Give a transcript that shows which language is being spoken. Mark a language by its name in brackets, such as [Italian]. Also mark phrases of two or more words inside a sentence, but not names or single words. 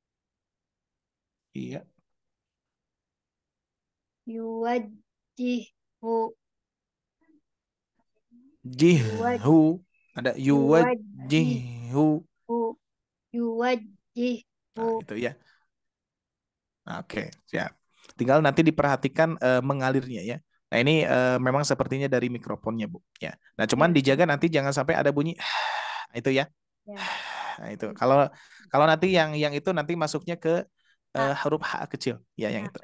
[Indonesian] Iya. Yuwajjihu. Jihu. Ada Yuwajjihu. yuwajjihu. Yuwajjihu. Nah, itu ya. Nah, oke, siap. Tinggal nanti diperhatikan mengalirnya ya. Nah, ini memang sepertinya dari mikrofonnya, Bu. Ya. Nah, cuman Ya. dijaga nanti jangan sampai ada bunyi itu ya. Ya. Nah, itu. Kalau nanti yang itu nanti masuknya ke huruf H kecil, ya yang itu.